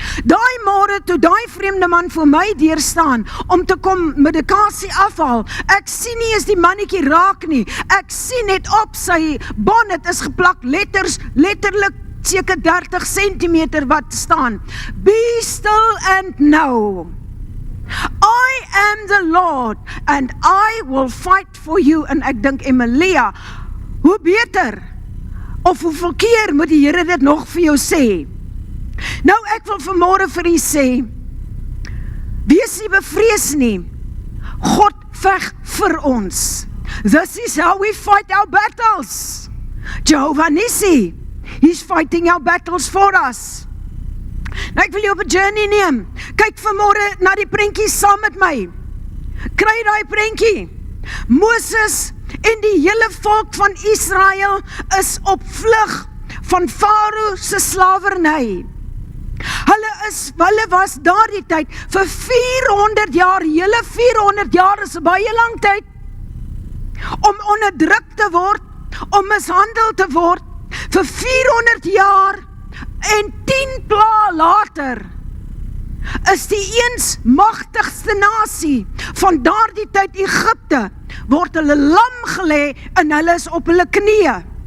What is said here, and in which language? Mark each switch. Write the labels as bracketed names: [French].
[Afrikaans] Daai môre toe daai vreemde man voor my deur staan om te kom medikasie afhaal, ek sien nie eens die mannetjie raak nie. Ek sien net op sy bonnet is geplak letters, letterlik seker 30 centimeter wat staan. [English] Be still and know. I am the Lord and I will fight for you. [Afrikaans] En ek dink, Emilia, hoe beter of hoeveel keer moet die Here dit nog vir jou sê? Nou ek wil vanmôre vir u sê, wees nie bevrees nie. God veg vir ons. [English] This is how we fight our battles. Jehovah Nissi, he's fighting our battles for us. [Afrikaans] Nou ek wil jou op 'n journey neem. Kyk vanmôre na die prentjie saam met my. Kry daai prentjie. Moses en die hele volk van Israel is op vlug van Farao se slawerny. Hulle was daardie tyd vir 400 jaar, hele 400 jaar is 'n baie lang tyd, om onderdruk te word, om mishandel te word, vir 400 jaar, en 10 pla later, is die eens magtigste nasie van daardie tyd Egipte, word hulle lam gelê en hulle is op hulle knieë.